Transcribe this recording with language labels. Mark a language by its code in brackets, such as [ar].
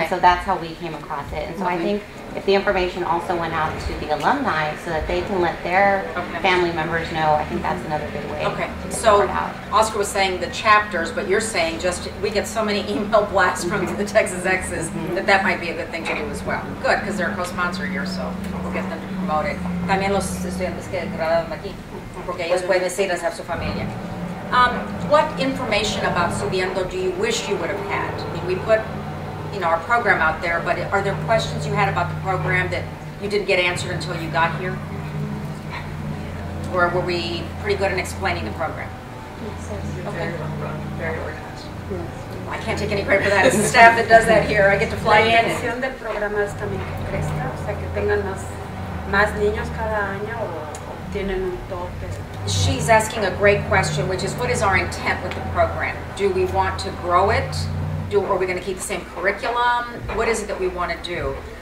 [en] And so that's how we came across it. And so I think if the information also went out to the alumni so that they can let their family members know, I think that's another good way. Okay. So Oscar was saying the chapters, but you're saying just we get so many email blasts from the Texas Exes that might be a good thing to do as well. Good, because they're a co-sponsor here, so we'll get them to promote it. [es] También los estudiantes que graduaron aquí, porque ellos pueden decirles a su familia. [en] What information about Subiendo do you wish you would have had? I mean, we put our program out there, but are there questions you had about the program that you didn't get answered until you got here? Or were we pretty good in explaining the program? Okay. Very organized. I can't take any credit for that. It's the staff that does that here. I get to fly in. [es] La intención del programa es también que crezca, o sea, que tengan más niños cada año o tienen un tope. [en] She's asking a great question, which is what is our intent with the program? Do we want to grow it? Are we going to keep the same curriculum? What is it that we want to do?